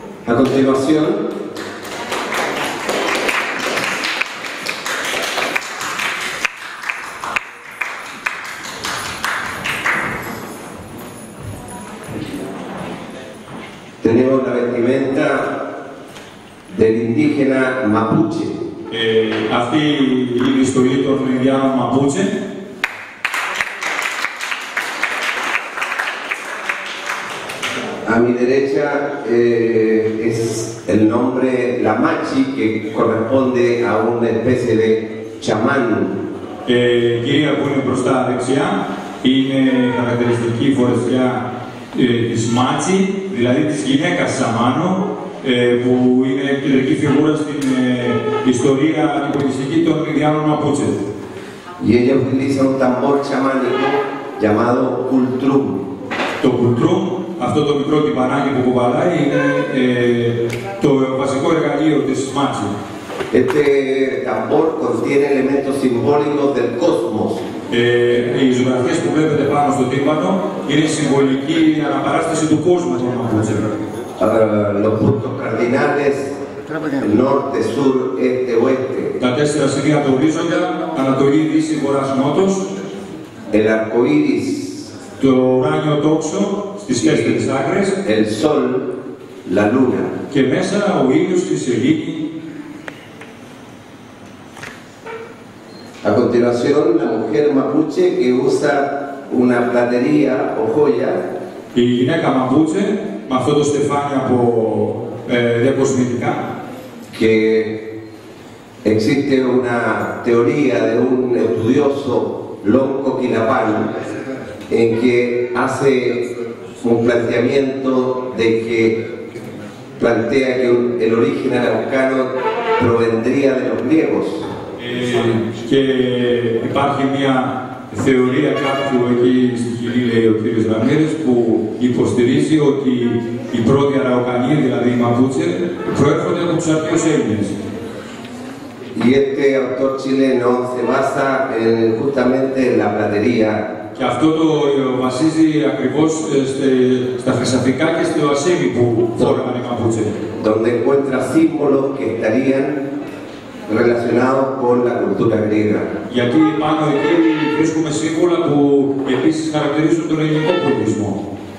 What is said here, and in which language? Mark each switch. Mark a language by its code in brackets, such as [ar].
[es] A continuación, tenemos la vestimenta del indígena mapuche. [el] Αυτή είναι η στολή των Ινδιάνων Μαπούτσε. [es] A mi derecha es el nombre Lamachi, que corresponde a una especie de chamán. [el] Η κυρία που είναι μπροστά δεξιά είναι χαρακτηριστική φορεσιά της Μάτσι, δηλαδή της γυναίκας Σαμάνο, που είναι κεντρική φιγούρα στην ιστορία την πολιτιστική των Ινδιάνων Μαπούτσε. [es] Y ella utiliza un tambor chamánico llamado cultrum. [el] Το κουλτρούμ, αυτό το μικρό τυμπανάκι που κουβαλάει, είναι το βασικό εργαλείο της Μάτσι. [es] Este tambor contiene elementos simbólicos del cosmos. [el] Οι ζωγραφιές που βλέπετε πάνω στο τύμπανο είναι συμβολική αναπαράσταση του κόσμου των Μαπούτσε. [es] Los puntos cardinales, norte, sur, este, oeste. [el] Τα 4 σημεία του ορίζοντα, Ανατολή, Δύση, Βορράς, Νότος. [es] El arco iris, [el] Το ουράνιο τόξο στις 4 άκρες. [es] el sol, la luna. [el] Και μέσα ο ήλιος και η σελήνη. [es] A continuación, la mujer mapuche que usa una platería o joya. [el] Η γυναίκα Μαπούτσε, με αυτό το στεφάνι από διακοσμητικά. [es] Que existe una teoría de un estudioso Lonco Quilapán en que hace un planteamiento de que plantea que el origen araucano provendría de los griegos. [el] Και υπάρχει μια θεωρία κάποιου εκεί στη Χιλή, λέει ο κ. Ραμίρες, που υποστηρίζει ότι οι πρώτοι Αραουκανοί, δηλαδή οι Μαπούτσε, προέρχονται από τους αρχαίους Έλληνες. [es] Y este autor chileno se basa justamente en la platería. [el] Και αυτό το βασίζει ακριβώς στα χρυσαφικά και στο ασίμι που φόρεγαν οι Μαπούτσε. [es] Donde encuentra símbolos que estarían relacionados con la cultura griega. [el] Γιατί πάνω εκεί βρίσκουμε σύμβολα που επίσης χαρακτηρίζουν τον ελληνικό πολιτισμό.